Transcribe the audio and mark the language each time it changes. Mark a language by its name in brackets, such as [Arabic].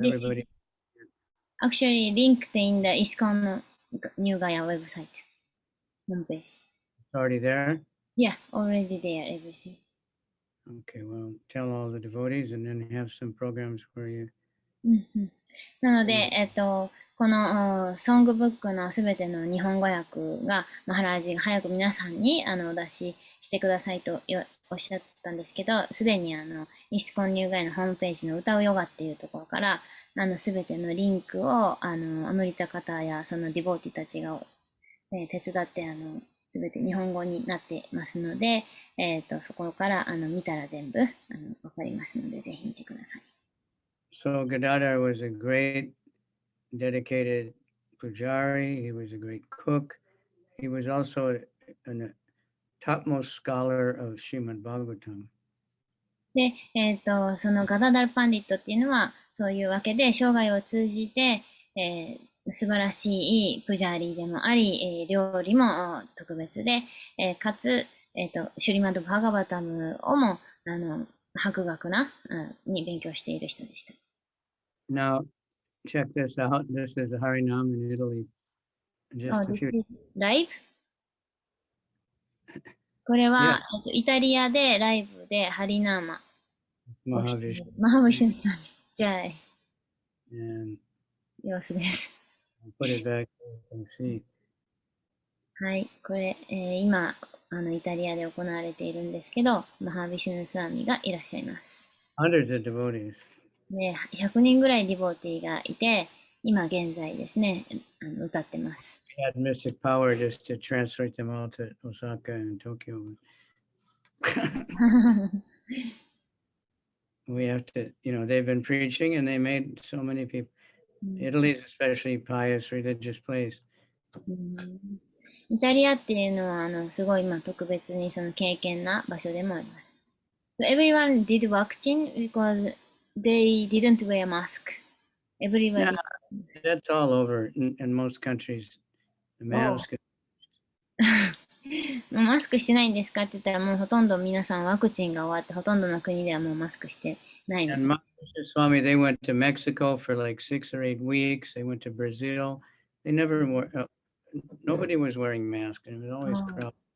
[English] This everybody. Actually linked in the ISKCON New Gaya website homepage. It's already there? Yeah, already there, everything. Okay, well, tell all the devotees and then have some programs for you. [Japanese] なので、このソングブックのすべての日本語訳が、マハラージが早く皆さんにお出ししてくださいとおっしゃったんですけど、すでにイスコンニューガイのホームページの歌うヨガっていうところから、すべてのリンクを、アムリタ方やそのディボーティたちが、手伝って、すべて日本語になってますので、そこから見たら全部わかりますので、ぜひ見てください。 [English] So Gadadhar was a great dedicated pujari. He was a great cook. He was also a topmost scholar of Srimad Bhagavatam. [Japanese] で、そのガダダルパンディットっていうのは、そういうわけで、生涯を通じて、素晴らしいプジャーリーでもあり、料理も特別で、かつ、シュリマド・バガバタムをも、博学な、に勉強している人でした。 [English] Now, check this out. This is a Harinam in Italy. Just a This few. is live? [Japanese] これは、 [English] Yeah. [Japanese] イタリアでライブでハリナーマ。 [English] Mahavishnu. [Japanese] マハヴィシュンさん。じゃあ、 [English] And [Japanese] 様子です。 [English] I'll put it back so you can see. [Japanese] はい、これ、今イタリアで行われているんですけど、マハヴィシュヌスワミがいらっしゃいます。 [English] Hundreds of devotees. [Japanese] で、100人ぐらいディボーティーがいて、今現在ですね、歌ってます。 [English] We had mystic power just to translate them all to Osaka and Tokyo. We have to, they've been preaching and they made so many people. Italy is especially pious, religious place. [Japanese] イタリアっていうのはすごい特別にその敬虔な場所でもあります。 [English] So everyone did vaccine because they didn't wear mask. Everybody. Yeah, that's all over in most countries. The mask. [Japanese] もうマスクしてないんですかって言ったら、もうほとんど皆さんワクチンが終わって、ほとんどの国ではもうマスクしてないみたい [English] And Swami, they went to Mexico for like 6 or 8 weeks. They went to Brazil. They never wore, nobody was wearing masks, and it was always crowded.